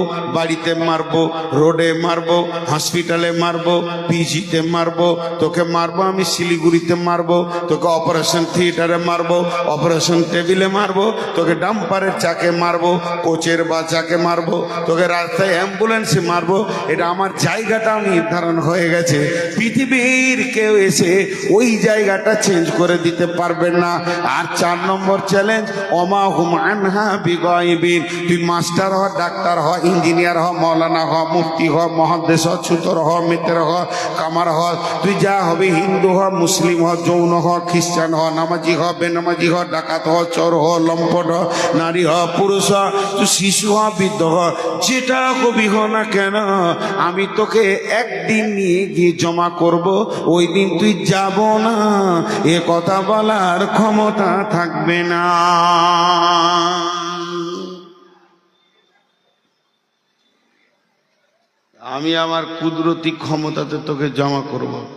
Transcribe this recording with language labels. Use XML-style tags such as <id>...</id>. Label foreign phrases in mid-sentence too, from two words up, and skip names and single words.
<bn>বাড়িতে মারবো, রোডে মারবো, হসপিটালে মারবো, পিজিতে মারবো, তোকে মারবো আমি শিলিগুড়িতে মারবো, তোকে অপারেশন থিয়েটারে মারবো, অপারেশন টেবিলে মারবো, তোকে ডাম্পারের চাকে মারবো, কোচের বাচ্চাকে মারবো, তোকে রাস্তায় অ্যাম্বুলেন্সে মারবো। এটা আমার জায়গাটা নির্ধারণ হয়ে গেছে। পৃথিবীর কেউ এসে ওই জায়গাটা চেঞ্জ করে দিতে পারবে না। আর 4 নম্বর চ্যালেঞ্জ,</bn> <ar>وما هم عنها بغائبين.</ar> <bn>তুই মাস্টার হ, ডাক্তার হ, ইঞ্জিনিয়ার হ, মৌলানা হ, মুফতি হ, মহাদেশ হ, ছুতর হ, মিত্র হ, কামার হ, তুই যা হবে, হিন্দু হ, মুসলিম হ, যৌন হ, খ্রিস্টান হ, নামাজি হ, বেনামাজি হ, ডাকাত হ, চোর হ, লম্পট হ, নারী হ, পুরুষ হ, তুই শিশু হ, বৃদ্ধ হ, যেটা কবি হ না কেন, আমি তোকে একদিন নিয়ে গিয়ে জমা করব। ওই দিন তুই যাব না, এ কথা বলার ক্ষমতা থাকবে না। আমি আমার কুদরতি ক্ষমতাতে তোকে জমা করব।</bn>